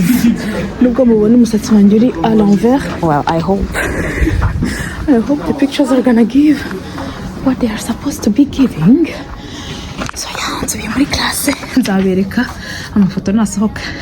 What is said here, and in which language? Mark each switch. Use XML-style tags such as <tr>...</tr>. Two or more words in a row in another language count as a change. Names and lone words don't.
<rw>Nubwo mubona umusatsi wanjye uri</rw> <fr>à l'envers,</fr> <en>well, I hope the pictures are gonna give what they are supposed to be giving. So yeah,</en> <rw>nsubiye muri classe nzabereka amafoto nasohoka.</rw>